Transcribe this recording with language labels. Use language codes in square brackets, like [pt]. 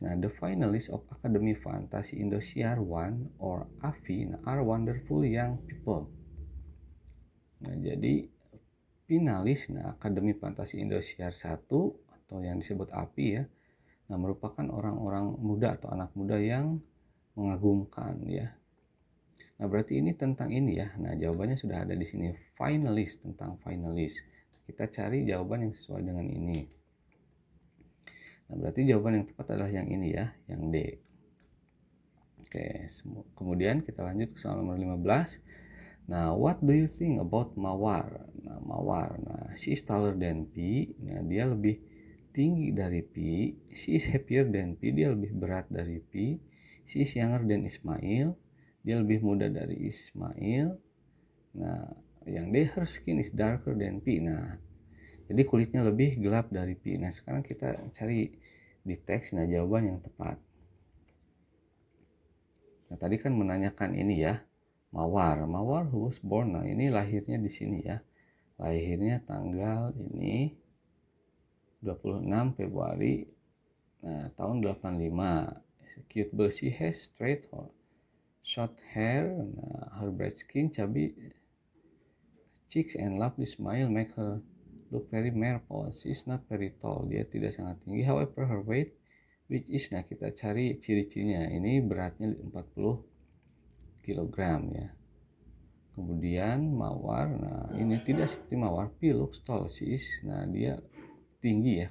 [en] Nah, the finalists of Academy Fantasy Indosiar 1 or AFI are wonderful young people. [id] Nah, jadi finalis Akademi Fantasi Indosiar 1 atau yang disebut AFI ya. Nah, merupakan orang-orang muda atau anak muda yang mengagumkan ya. Nah, berarti ini tentang ini ya. Nah, jawabannya sudah ada di sini. Finalis, tentang finalis. Kita cari jawaban yang sesuai dengan ini. Nah, berarti jawaban yang tepat adalah yang ini ya, yang D. Oke, kemudian kita lanjut ke soal nomor 15. [en] Nah, what do you think about Mawar? Nah, Mawar, she is taller than P. [id] Nah, dia lebih tinggi dari P. [en] She is heavier than P. [id] Dia lebih berat dari P. [en] She is younger than Ismail. [id] Dia lebih muda dari Ismail. Nah, yang D, [en] her skin is darker than P. [id] Nah, jadi kulitnya lebih gelap dari P. Nah, sekarang kita cari di teks jawaban yang tepat. Nah, tadi kan menanyakan ini ya, Mawar [en] who was born. [id] Nah, ini lahirnya di sini ya. Lahirnya tanggal ini 26 Februari tahun 85. [en] Cute girl, she has straight short hair. Nah, her bright skin, chubby cheeks and lovely smile make her look very marvel. She is not very tall. [id] Dia tidak sangat tinggi. [en] However, her weight which is, [id] nah kita cari ciri-cirinya. Ini beratnya 40 kg ya. Kemudian Mawar, nah ini tidak seperti Mawar. [en] P looks tall, she is, [id] nah dia tinggi ya.